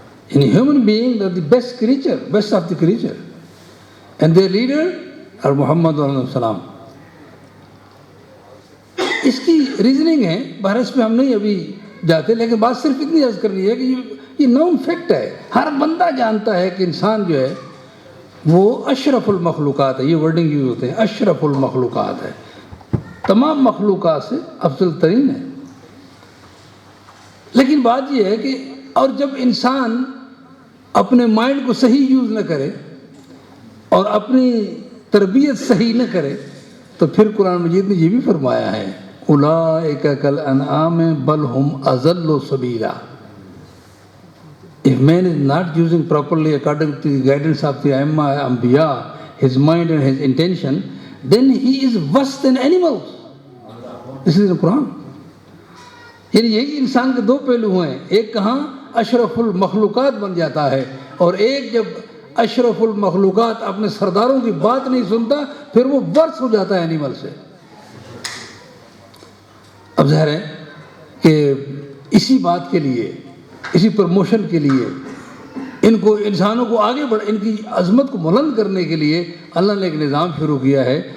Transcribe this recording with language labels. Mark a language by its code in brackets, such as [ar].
[en] یعنی human being are the best of the creature and their leader are Muhammad علیہ السلام. [ur] اس کی ریزننگ ہے، بہر اس پہ ہم نہیں ابھی جاتے، لیکن بات صرف اتنی عرض کرنی ہے کہ یہ نون فیکٹ ہے. ہر بندہ جانتا ہے کہ انسان جو ہے وہ اشرف المخلوقات ہے. یہ ورڈنگ یوز ہوتے ہیں، اشرف المخلوقات ہے، تمام مخلوقات سے افضل ترین ہے. لیکن بات یہ ہے کہ اور جب انسان اپنے مائنڈ کو صحیح یوز نہ کرے اور اپنی تربیت صحیح نہ کرے تو پھر قرآن مجید نے یہ بھی فرمایا ہے [ar] اولئک کالانعام بل ہم اضل سبیلا. [en] If man is not using properly according to the guidance of the Anbiya, his mind and his intention, then he is worse than animals. This is the Quran. [ur] یعنی یہی انسان کے دو پہلو ہیں، ایک کہاں اشرف المخلوقات بن جاتا ہے اور ایک جب اشرف المخلوقات اپنے سرداروں کی بات نہیں سنتا پھر وہ ورس ہو جاتا ہے اینیمل سے. اب ظاہر ہے کہ اسی بات کے لیے، اسی پروموشن کے لیے، انسانوں کو آگے بڑھ، ان کی عظمت کو بلند کرنے کے لیے اللہ نے ایک نظام شروع کیا ہے.